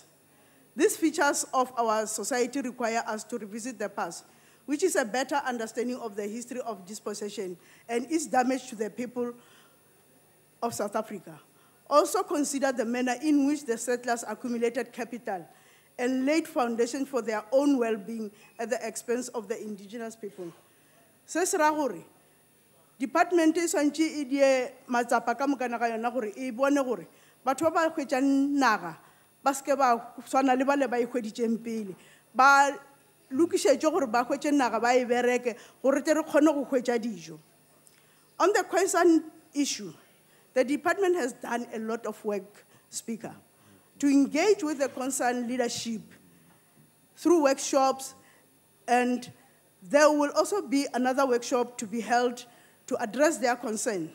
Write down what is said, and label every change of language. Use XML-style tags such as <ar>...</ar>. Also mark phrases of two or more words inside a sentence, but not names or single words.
<en>These features of our society require us to revisit the past, which is a better understanding of the history of dispossession and its damage to the people of South Africa. Also consider the manner in which the settlers accumulated capital and laid foundation for their own well-being at the expense of the indigenous people.</en> <nso>Se se ra gore department e swantse e die matsapa ka mokana ga yona gore e bone gore batho ba ba hwetšang naga ba seke ba swana le bale ba e hweditšeng pele ba lokišetše gore ba hwetše naga ba e bereke gore tle re kgone go hwetša dijo.</nso> <en>On the Khoisan issue, the department has done a lot of work, Speaker, to engage with the concerned leadership through workshops, and there will also be another workshop to be held to address their concern.</en>